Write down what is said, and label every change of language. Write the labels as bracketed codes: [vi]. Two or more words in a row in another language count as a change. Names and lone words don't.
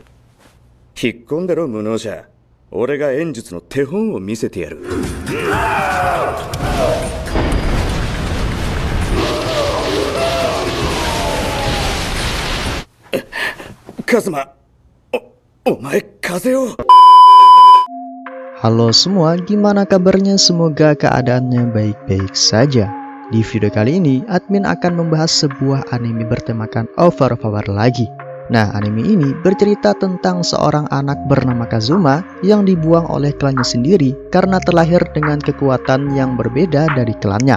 [ja] 引っ込んでろ無能者。俺が演術の手本を見せてやる。カズマ、お前風邪を。 [id] Halo semua, gimana kabarnya? Semoga keadaannya baik-baik saja. Di video kali ini, admin akan membahas sebuah anime bertemakan overpower lagi. Nah, anime ini bercerita tentang seorang anak bernama Kazuma yang dibuang oleh klannya sendiri karena terlahir dengan kekuatan yang berbeda dari klannya.